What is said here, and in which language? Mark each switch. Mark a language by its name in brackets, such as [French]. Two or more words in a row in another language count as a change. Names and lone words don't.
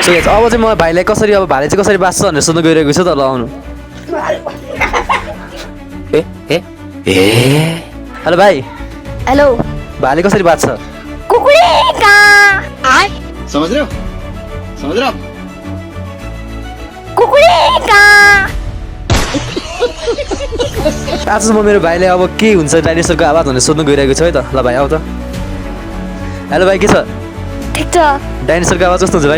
[Nepali] अब चाहिँ म भाइलाई कसरी अब भाइले चाहिँ कसरी बाँच्छ भनेर सोध्नु गइरहेको छु त ल आउनु ए ए ए हेलो भाइ हेलो भाइले कसरी बाँच्छ कुकुरे का [Hindi] समझ रहे हो [Nepali] कुकुरे का आज म मेरो भाइले अब के हुन्छ डाइनोसरको आवाज भनेर सोध्नु गइरहेको छु है त ल भाइ आऊ त हेलो भाइ के छ ठीक छ डाइनोसरको आवाज कस्तो हुन्छ भाइ